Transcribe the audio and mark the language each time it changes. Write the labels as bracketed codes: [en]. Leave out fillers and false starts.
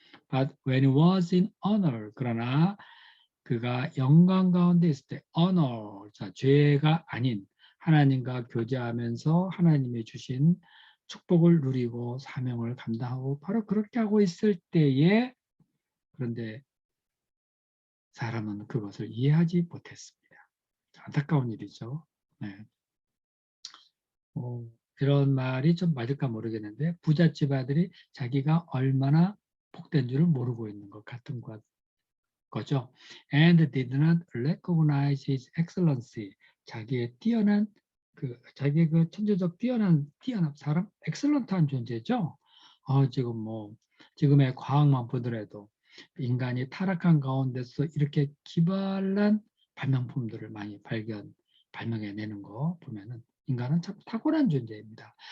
[en] But when he was in honor, [ko] 그러나 그가 영광 가운데 있을 때 honor, 자, 죄가 아닌 하나님과 교제하면서 하나님이 주신 축복을 누리고 사명을 감당하고 바로 그렇게 하고 있을 때에 그런데 사람은 그것을 이해하지 못했습니다. 안타까운 일이죠. 네. 이런 말이 좀 맞을까 모르겠는데 부잣집 아들이 자기가 얼마나 복된 줄을 모르고 있는 것 같은 거죠. [en] And did not recognize his excellency. [ko] 자기의 뛰어난 자기의 그 천재적 뛰어난 사람, 엑셀런트한 존재죠. 지금의 과학만 보더라도 인간이 타락한 가운데서 이렇게 기발한 발명품들을 많이 발명해내는 거 보면은 인간은 참 탁월한 존재입니다.